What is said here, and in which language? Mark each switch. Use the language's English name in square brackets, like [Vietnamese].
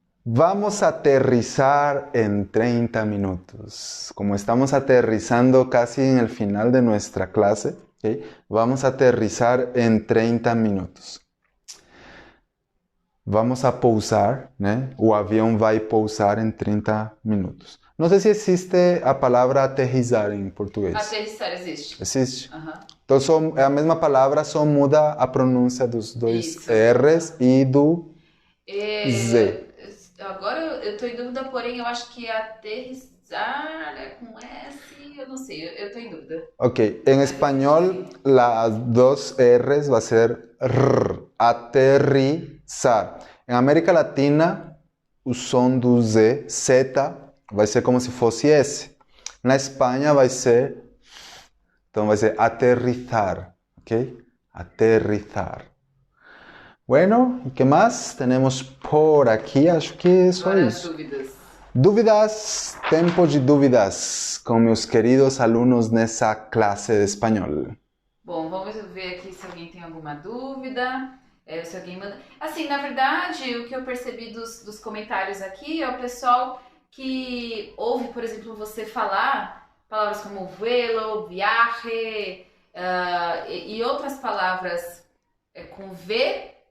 [Spanish] Vamos a aterrizar en 30 minutos. Como estamos aterrizando casi en el final de nuestra clase, ¿okay? Vamos a aterrizar en 30 minutos. [Portuguese] Vamos a pousar, né? O avião vai pousar em 30 minutos. Não sei se existe a palavra aterrissar em português. Aterrissar existe. Existe? Uhum. Então é a mesma palavra, só muda a pronúncia dos dois R's e do Z. Agora eu tô em dúvida, porém eu acho que aterrissar é com S, eu não sei, eu tô em dúvida. Ok, em espanhol [Spanish] las dos R's va a ser R, aterrizar. [Portuguese] Em América Latina, o som do Z vai ser como se fosse S. Na Espanha vai ser, então vai ser aterrizar, ok? Aterrizar. [Spanish] Bueno, ¿y qué más tenemos por aquí? [Portuguese] Acho que só isso. Dúvidas. Dúvidas, tempo de dúvidas com meus queridos alunos nessa classe de espanhol. Bom, vamos ver aqui se alguém tem alguma dúvida. Se alguém manda... Assim, na verdade, o que eu percebi dos comentários aqui é o pessoal que ouve, por exemplo, você falar palavras como vuelo, viaje e outras palavras com V